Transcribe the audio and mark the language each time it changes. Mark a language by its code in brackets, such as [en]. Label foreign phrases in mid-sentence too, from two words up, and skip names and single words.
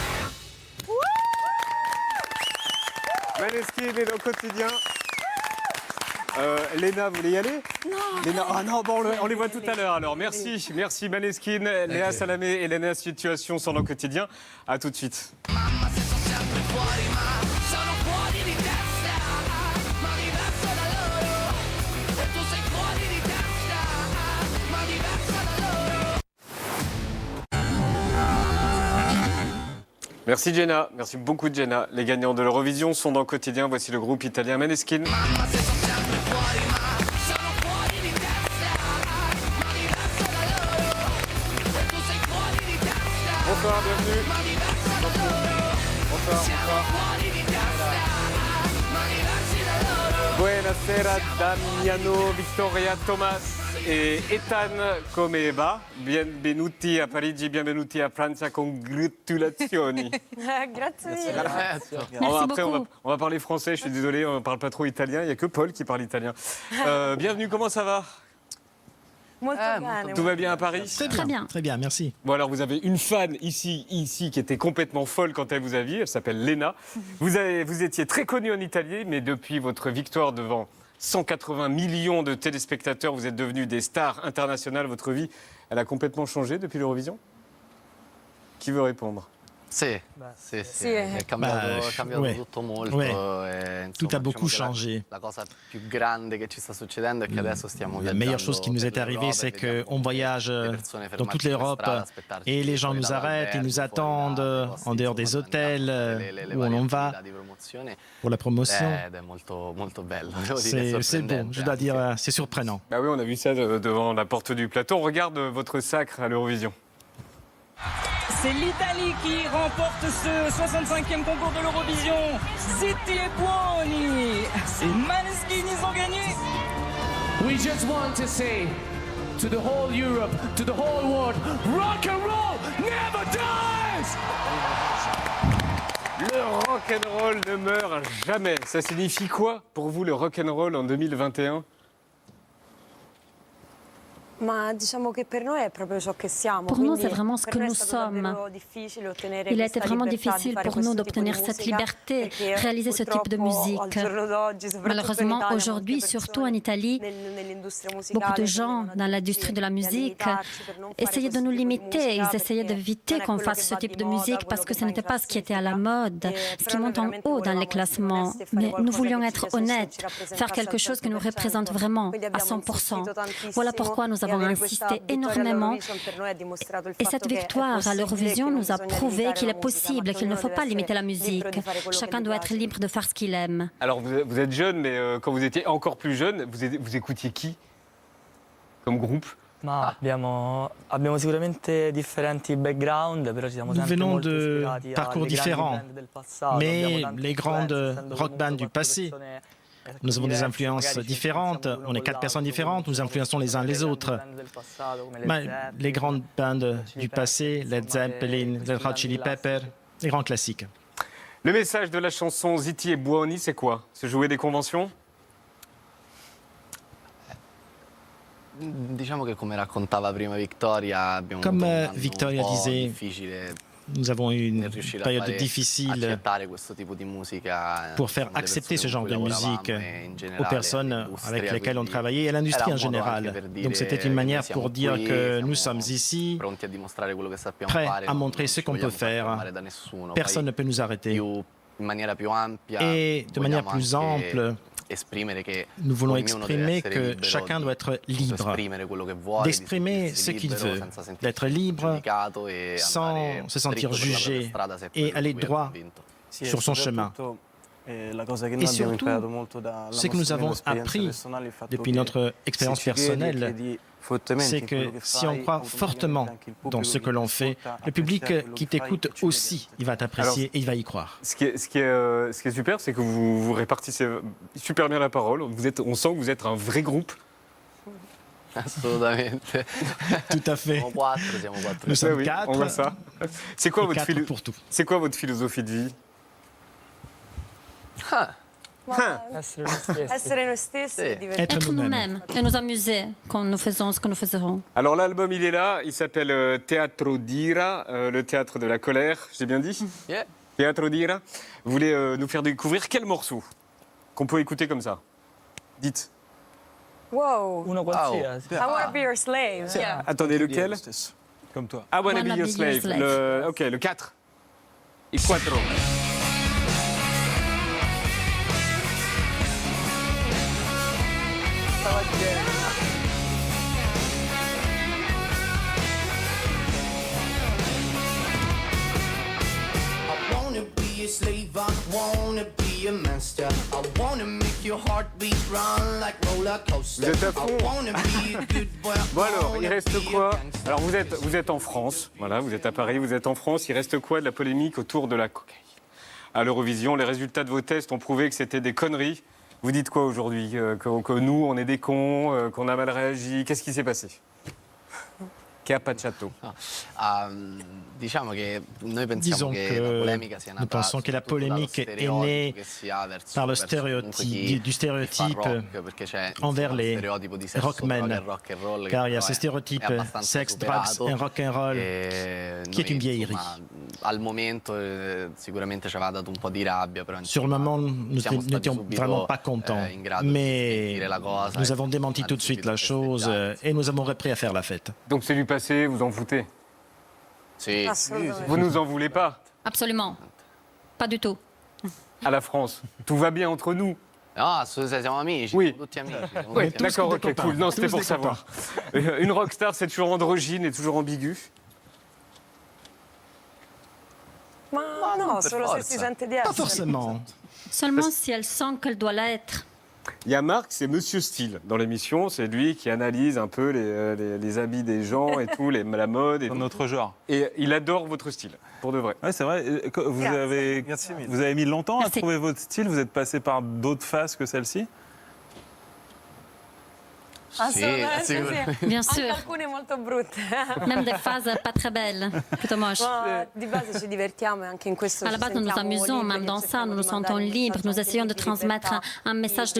[fr] Maneskin est dans Quotidien. Léna, vous voulez y aller? Non. Léna, ah non, bon, on les voit tout à l'heure alors. Merci, merci Maneskin, Léa Salamé et Léna Situation sont dans Quotidien. À tout de suite. [it] Mamma se sto sempre fuori ma sono fuori di testa, ma diverso da loro, e tu sei fuori di testa, ma diversa da loro. [fr] Merci Jenna, merci beaucoup Jenna. Les gagnants de l'Eurovision sont dans Quotidien. Voici le groupe italien Maneskin. [it] Mamma se sto sempre fuori ma sono fuori di testa, ma diverso da loro, e tu sei fuori di testa, [fr] Bonsoir, bienvenue. [it] ma diversa da loro, [fr] Bonsoir, [it] siamo [fr] bonsoir. [it] fuori di testa, ma diversi da loro. Buonasera Damiano, Victoria, Thomas. [fr] et Ethan Comeva. [it] Benvenuti a Parigi, benvenuti a Francia, congratulazioni. Grazie mille. [fr] Après, on va parler français, je suis désolé, on ne parle pas trop italien, il n'y a que Paul qui parle italien. Bienvenue, comment ça va? [it] Molto bene. [fr] Tout va bien à Paris? Très bien, merci. Bon alors vous avez une fan ici qui était complètement folle quand elle vous a vu, elle s'appelle Lena. Vous étiez très connue en Italie, mais depuis votre victoire devant 180 millions de téléspectateurs, vous êtes devenus des stars internationales. Votre vie, elle a complètement changé depuis l'Eurovision? Qui veut répondre? [it] Sì, è cambiato [fr] ouais. [it] tutto molto. [fr] Ouais. [it] E, insomma, [fr] Tout a beaucoup [it] diciamo che [fr] changé. [it] La cosa più grande che ci sta succedendo è che adesso stiamo [fr] La [it] viaggiando. [fr] meilleure chose qui nous est [it] per [fr] arrivée, [it] l'Europa [fr] c'est [it] e vediamo [fr] qu'on voyage [it] le persone [fr] dans toute [it] fermarsi per [fr] l'Europe [it] strada, aspettarci [fr] et les gens [it] fuori [fr] nous arrêtent, ils nous [it] dall'albergo, [fr] attendent [it] fuori [fr] en dehors [it] dai [fr] des [it] posti, [fr] hôtels [it] le [fr] où [it] varie [fr] on va [it] attività di promozione. [fr] pour la promotion. [it] Ed è molto, molto bello. Devo dire, [fr] C'est bon, je dois dire, c'est surprenant. Bah oui, on a vu ça devant la porte du plateau. On regarde votre sacre à l'Eurovision. C'est l'Italie qui remporte ce 65e concours de l'Eurovision. Zitti e Buoni. C'est Maneskin, ils ont gagné. [en] We just want to say to the whole Europe, to the whole world, rock and roll never dies! [fr] Le rock'n'roll ne meurt jamais. Ça signifie quoi pour vous le rock'n'roll en 2021? [it] Ma diciamo che per noi è proprio ciò che siamo. [fr] Pour nous, [it] quindi [fr] c'est vraiment ce [it] per [fr] que [it] noi è [fr] nous [it] stato [fr] sommes. [it] davvero difficile ottenere [fr] Il a [it] questa [fr] été vraiment [it] libertà di [fr] difficile [it] fare [fr] pour [it] questo [fr] nous [it] tipo di [fr] d'obtenir cette [it] musica, [fr] liberté, [it] perché [fr] réaliser ce type de [it] purtroppo [fr] musique. [it] al giorno d'oggi, soprattutto in [fr] Malheureusement, [it] Italia, [fr] aujourd'hui, [it] molte [fr] surtout [it] persone [fr] en Italie, [it] nell'industria musicale [fr] beaucoup de gens [it] tenevano [fr] dans [it] a [fr] l'industrie de la [it] dirci di [fr] musique [it] limitarci per non fare [fr] essayaient de [it] questo [fr] nous [it] tipo di [fr] limiter, [it] musica, [fr] ils essayaient [it] perché [fr] d'éviter [it] non è [fr] qu'on [it] quello [fr] fasse [it] che [fr] ce [it] va [fr] type [it] di [fr] de [it] moda, [fr] musique parce [it] quello [fr] que [it] che [fr] ce [it] va in [fr] n'était pas ce qui était à la [it] classifica. [fr] mode, ce qui [it] Però noi [fr] monte en [it] veramente [fr] haut dans les [it] volevamo [fr] classements. [it] onesti e fare [fr] Mais nous [it] qualcosa [fr] voulions [it] che [fr] être [it] ci piacesse, [fr] honnêtes, [it] ci rappresentasse [fr] faire quelque [it] al [fr] chose qui nous [it] 100%. [fr] représente vraiment [it] Quindi [fr] à [it] abbiamo [fr] 100%. [it] insistito tantissimo [fr] Voilà pourquoi nous [it] e [fr] avons [it] avere questa [fr] insisté [it] vittoria [fr] énormément. [it] all'Eurovision per noi ha dimostrato il [fr] Et [it] fatto [fr] cette [it] che è [fr] victoire à [it] possibile, [fr] l'Eurovision [it] che non [fr] nous a [it] bisogna [fr] prouvé [it] limitare [fr] qu'il [it] la [fr] est [it] musica, [fr] possible, [it] ma [fr] qu'il ne [it] ognuno [fr] faut [it] deve [fr] pas [it] essere [fr] limiter la [it] libero [fr] musique. [it] di fare quello che [fr] Chacun [it] gli [fr] doit être [it] piace. [fr] libre de faire ce qu'il aime. Alors vous êtes jeune, mais quand vous étiez encore plus jeune, vous écoutiez qui comme groupe? [it] Ma abbiamo sicuramente differenti background, però ci siamo [fr] Nous [it] sempre [fr] venons [it] molto [fr] de [it] ispirati [fr] parcours [it] alle grandi [fr] différents, [it] band del passato. [fr] mais [it] Abbiamo tante [fr] les grandes [it] influenze, essendo [fr] rock [it] comunque [fr] bands du [it] quattro [fr] passé. [it] persone [fr] Nous avons des [it] diverse, [fr] influences [it] magari ci [fr] différentes, [it] influenziamo [fr] on est [it] l'uno [fr] 4 [it] con [fr] personnes [it] l'altro, [fr] différentes, nous influençons les uns [it] le [fr] les [it] grandi [fr] autres. [it] band del passato, come Led [fr] Mais [it] Zeppelin, [fr] les grandes bandes [it] Chili [fr] du passé, [it] Peppers, [fr] Led [it] insomma, [fr] Zeppelin, [it] questi [fr] Red Hot [it] grandi [fr] Chili [it] classici. [fr] Pepper, les grands classiques. Le message de la chanson Zitti e Buoni, c'est quoi? Se jouer des conventions? [it] Diciamo che come raccontava prima Victoria, abbiamo [fr] Comme [it] avuto un anno [fr] Victoria [it] un po' [fr] disait, [it] difficile [fr] nous avons eu une [it] nel riuscire a [fr] période [it] fare [fr] difficile [it] accettare questo tipo di musica [fr] pour faire [it] insomma, le [fr] accepter ce [it] persone [fr] genre [it] con [fr] de [it] cui lavoravamo [fr] musique [it] e in [fr] aux [it] generale [fr] personnes [it] all'industria, [fr] avec lesquelles on [it] quindi [fr] travaillait et à l'industrie [it] era [fr] en [it] un modo anche [fr] général. [it] per dire [fr] Donc c'était une [it] che [fr] manière [it] siamo [fr] pour dire [it] qui, [fr] que [it] siamo [fr] nous sommes ici, [it] pronti a dimostrare quello che sappiamo [fr] prêts [it] fare, [fr] à [it] non [fr] montrer ce [it] ci [fr] qu'on peut [it] vogliamo far [fr] faire. [it] fermare da nessuno. [fr] Personne ne [it] Poi [fr] peut nous arrêter. [it] in maniera più ampia [fr] Et de manière [it] vogliamo [fr] plus [it] anche [fr] ample, [it] esprimere che [fr] nous voulons [it] ognuno deve [fr] exprimer [it] essere [fr] que [it] libero [fr] chacun [it] di [fr] doit être [it] appunto [fr] libre, [it] esprimere quello che vuole, [fr] d'exprimer [it] di [fr] ce [it] sentirsi [fr] qu'il [it] libero [fr] veut, [it] senza sentirsi [fr] d'être libre [it] giudicato e [fr] sans [it] andare [fr] se sentir [it] dritto per la propria [fr] jugé [it] strada se è [fr] et [it] quello [fr] aller [it] di cui è [fr] droit [it] convinto. [fr] sur son chemin. [it] La cosa che [fr] Et [it] noi abbiamo [fr] surtout, [it] imparato molto dalla [fr] ce que nous [it] nostra [fr] avons [it] esperienza [fr] appris [it] personale, il fatto [fr] depuis [it] che [fr] notre expérience [it] se ci credi e [fr] personnelle, [it] credi fortemente [fr] c'est [it] in quello [fr] que [it] che [fr] si on [it] fai, [fr] croit [it] automaticamente [fr] fortement [it] anche il [fr] dans [it] pubblico [fr] ce [it] che [fr] que l'on [it] ti [fr] fait, [it] ascolta [fr] le public [it] apprezzerà quello [fr] qui [it] che fai [fr] t'écoute [it] e ci [fr] aussi, il va t'apprécier et il va y croire. Ce qui est super, c'est que vous répartissez super bien la parole. On sent que vous êtes un vrai groupe. [it] Assolutamente. [fr] Tout à fait. [it] Siamo quattro. [fr] Nous sommes oui, quatre. on voit ça. C'est quoi, Et quatre pour tout. C'est quoi votre philosophie de vie? [it] essere noi stessi. Essere noi stessi e divertirci. [fr] Être nous-mêmes et nous amuser quand nous faisons ce que nous faisons. Alors l'album, il est là, il s'appelle Teatro d'Ira, le théâtre de la colère, j'ai bien dit? Yeah. Teatro d'Ira. Vous voulez nous faire découvrir quel morceau qu'on peut écouter comme ça? Dites. Wow. [it] Uno qualsiasi. [fr] I wanna be your slave. Attendez, lequel? Comme toi. I Wanna Be Your Slave. Ok, le 4. Il 4. [en] I wanna be a slave, I wanna be a master. I wanna make your heartbeat run like roller coaster. [fr] Vous êtes à fond. [en] I wanna be a good boy. I [fr] Bon alors, il [en] wanna [fr] reste [en] be a [fr] quoi? [en] gangster. [fr] Alors vous êtes en France, voilà, vous êtes à Paris, vous êtes en France. Il reste quoi de la polémique autour de la cocaïne à l'Eurovision? Les résultats de vos tests ont prouvé que c'était des conneries. Vous dites quoi aujourd'hui que nous, on est des cons, qu'on a mal réagi? Qu'est-ce qui s'est passé? [it] Che ha pacciato? Diciamo che noi pensiamo [fr] Disons [it] che la [fr] que [it] polemica sia [fr] nous [it] nata [fr] pensons que la [it] soprattutto dallo [fr] polémique est [it] stereotipo [fr] née [it] che si ha verso [fr] par le [it] comunque [fr] stéréotype, du [it] chi [fr] stéréotype [it] fa rock, perché c'è [fr] envers [it] insomma, [fr] les [it] lo stereotipo di sesso, [fr] rockmen, [it] droga e [en] rock and roll, [fr] car il y a [it] però [fr] ce [it] è [fr] stéréotype [it] abbastanza [fr] sexe, drugs [it] superato. [fr] et [en] rock and roll [fr] qui est [it] Noi, [fr] une vieillerie. [it] insomma, al momento sicuramente ci aveva dato un po' di rabbia, però [fr] Sur le moment, nous [it] siamo stati [fr] n'étions [it] subito, [fr] vraiment pas contents, [it] in grado di [fr] mais [it] smentire la cosa [fr] nous [it] e [fr] avons démenti tout de suite la chose et nous avons repris à faire la fête. Donc c'est du passé, vous en foutez? [it] Sì. Assolutamente. [fr] Vous nous en voulez pas? Absolument. Pas du tout. À la France, tout va bien entre nous? [it] No, siamo amici, [fr] Oui. [it] siamo tutti amici. siamo [fr] Oui, [it] tutti amici. [fr] d'accord, des ok, copains. cool. Non, c'était Tous pour des savoir. Une rockstar, c'est toujours androgyne et toujours ambigu. [it] Ma no, per solo se forza. si sente di [fr] Pas [it] essere. [fr] forcément. Seulement si elle sent qu'elle doit l'être. Il y a Marc, c'est Monsieur Style dans l'émission. C'est lui qui analyse un peu les habits des gens et tout, la mode. Et, Dans notre genre. et il adore votre style, pour de vrai. Oui, c'est vrai. Vous avez, Merci mille. vous avez mis longtemps Merci. à trouver votre style. Vous êtes passé par d'autres phases que celle-ci? [it] Assolutamente sì. sì. [fr] Bien [it] Anche [fr] sûr. [it] alcune molto brutte. [fr] Même des phases pas très belles, plutôt moches. [it] Ma di base ci divertiamo e anche in questo [fr] À la [it] ci [fr] base, nous nous [it] sentiamo [fr] amusons, [it] liberi, [fr] même dans ça, [it] cerchiamo [fr] nous [it] di [fr] nous sentons [it] mandare un [fr] libres, nous [it] messaggio [fr] essayons de [it] anche di [fr] transmettre [it] libertà, [fr] un message de